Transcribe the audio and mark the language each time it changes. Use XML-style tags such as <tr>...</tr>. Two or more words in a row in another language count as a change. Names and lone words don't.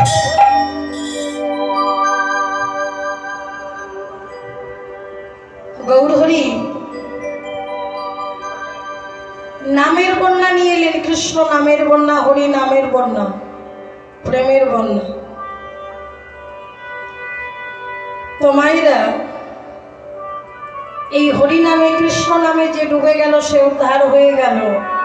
<bn>গৌর হরি নামের বন্যা নিয়ে এলেন। কৃষ্ণ নামের বন্যা, হরি নামের বন্যা, প্রেমের বন্যা। তো মায়েরা এই হরি নামে কৃষ্ণ নামে যে ডুবে গেল সে উদ্ধার হয়ে গেল।</bn>